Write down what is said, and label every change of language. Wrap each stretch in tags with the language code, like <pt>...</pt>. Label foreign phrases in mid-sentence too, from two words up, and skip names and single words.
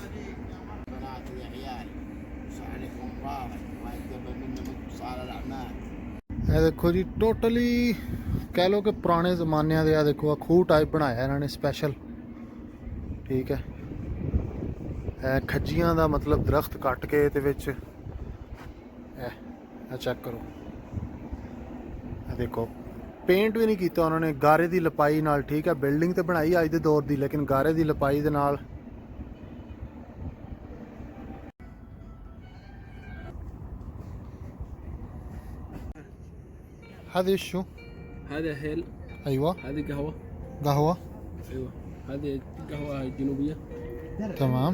<pa>ਇਹ ਦੇਖੋ ਜੀ ਟੋਟਲੀ ਕਹਿ ਲਓ ਕਿ ਪੁਰਾਣੇ ਜ਼ਮਾਨਿਆਂ ਦੇ ਆ ਦੇਖੋ ਆ ਖੂਹ ਟਾਈਪ ਬਣਾਇਆ ਇਹਨਾਂ ਨੇ ਸਪੈਸ਼ਲ ਠੀਕ ਹੈ ਇਹ ਖੱਜੀਆਂ ਦਾ ਮਤਲਬ ਦਰਖਤ ਕੱਟ ਕੇ ਇਹਦੇ ਵਿੱਚ ਇਹ ਚੈੱਕ ਕਰੋ ਇਹ ਦੇਖੋ ਪੇਂਟ ਵੀ ਨਹੀਂ ਕੀਤਾ ਉਹਨਾਂ ਨੇ ਗਾਰੇ ਦੀ ਲਪਾਈ ਨਾਲ ਠੀਕ ਹੈ ਬਿਲਡਿੰਗ ਤੇ ਬਣਾਈ ਅੱਜ ਦੇ ਦੌਰ ਦੀ ਲੇਕਿਨ ਗਾਰੇ ਦੀ ਲਪਾਈ ਦੇ ਨਾਲ</pa> <ar>هذا شو؟ هذا هيل. ايوه هذه قهوة. قهوة ايوه هذه قهوة جنوبية. تمام</ar>